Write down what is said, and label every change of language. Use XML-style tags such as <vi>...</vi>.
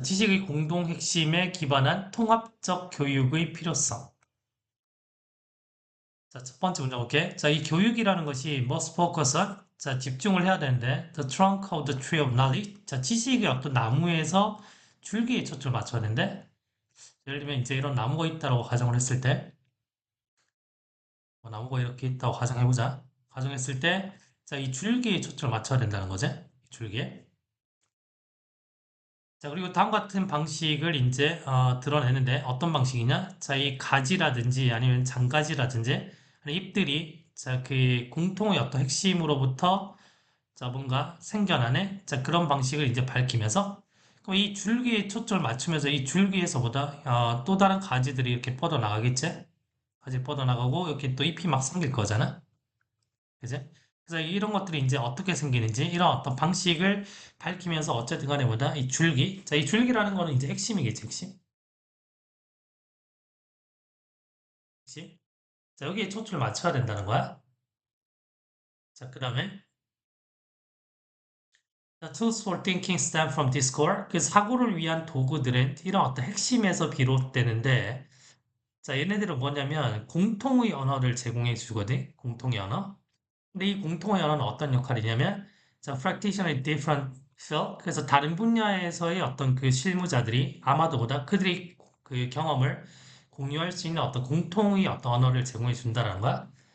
<ko>지식의 공동 핵심에 기반한 통합적 교육의 필요성. 자, 첫 번째 문장 볼게. 자, 이 교육이라는 것이</ko> <en>must focus on.</en> <ko>자, 집중을 해야 되는데</ko> <en>the trunk of the tree of knowledge.</en> <ko>자, 지식의 어떤 나무에서 줄기에 초점을 맞춰야 되는데 예를 들면 이제 이런 나무가 있다고 가정을 했을 때 나무가 이렇게 있다고 가정해보자. 가정했을 때 자, 이 줄기에 초점을 맞춰야 된다는 거지. 이 줄기에. 자, 그리고 다음과 같은 방식을 이제 드러내는데 어떤 방식이냐? 자, 이 가지라든지 아니면 장가지라든지 잎들이 자, 그 공통의 어떤 핵심으로부터 자, 뭔가 생겨나네? 자, 그런 방식을 이제 밝히면서 그럼 이 줄기에 초점을 맞추면서 이 줄기에서보다 또 다른 가지들이 이렇게 뻗어나가겠지? 가지 뻗어나가고 이렇게 또 잎이 막 생길 거잖아? 그지? 그래서 이런 것들이 이제 어떻게 생기는지 이런 어떤 방식을 밝히면서 어쨌든 간에 뭐다? 이 줄기. 자, 이 줄기라는 거는 이제 핵심이겠지, 핵심. 핵심. 자, 여기에 초점을 맞춰야 된다는 거야.</ko> <en>자, 그 다음에 The tools for thinking stem from this core.</en> <ko>그 사고를 위한 도구들은 이런 어떤 핵심에서 비롯되는데 자, 얘네들은 뭐냐면 공통의 언어를 제공해 주거든. 공통의 언어. 근데 이 공통의 언어는 어떤 역할이냐면 자,</ko> <en>practitioner in different field.</en> <ko>그래서 다른 분야에서의 어떤 그 실무자들이 아마도 보다 그들이 그 경험을 공유할 수 있는 어떤 공통의 어떤 언어를 제공해 준다는 거야.</ko>